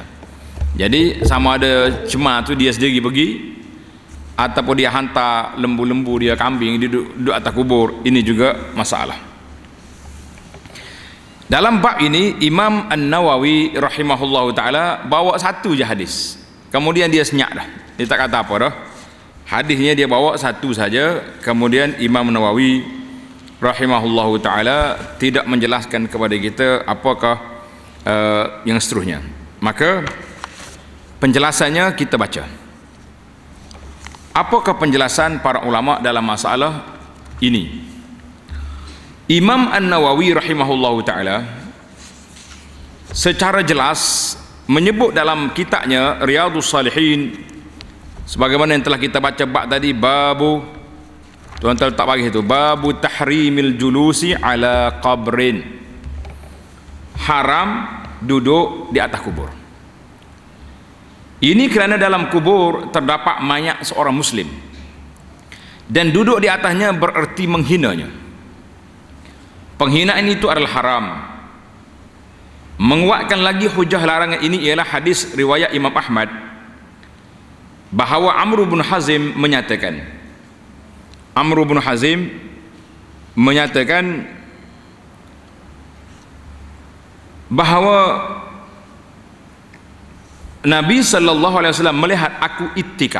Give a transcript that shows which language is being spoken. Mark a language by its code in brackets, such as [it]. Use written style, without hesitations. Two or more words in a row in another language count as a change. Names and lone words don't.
[ms] Jadi sama ada cemar tu dia sendiri pergi, ataupun dia hantar lembu-lembu dia, kambing duduk atas kubur, ini juga masalah. Dalam bab ini Imam An-Nawawi [ar] رحمه الله تعالى [ms] bawa satu je hadis, kemudian dia senyap dah, dia tak kata apa dah. Hadisnya dia bawa satu saja, kemudian Imam Nawawi [ar] رحمه الله تعالى [ms] tidak menjelaskan kepada kita apakah yang seterusnya. Maka penjelasannya kita baca. Apakah penjelasan para ulama dalam masalah ini? Imam An-Nawawi [ar] رحمه الله تعالى [ms] secara jelas menyebut dalam kitabnya Riyadhus Shalihin, sebagaimana yang telah kita baca bab tadi, babu, tuan-tuan tak bagi itu, [ar] باب تحريم الجلوس على قبر, [ms] haram duduk di atas kubur. Ini kerana dalam kubur terdapat mayat seorang muslim dan duduk di atasnya bererti menghinanya. Penghinaan itu adalah haram. Menguatkan lagi hujah larangan ini ialah hadis riwayat Imam Ahmad bahawa Amr bin Hazim menyatakan bahawa Nabi SAW melihat aku ittikaf.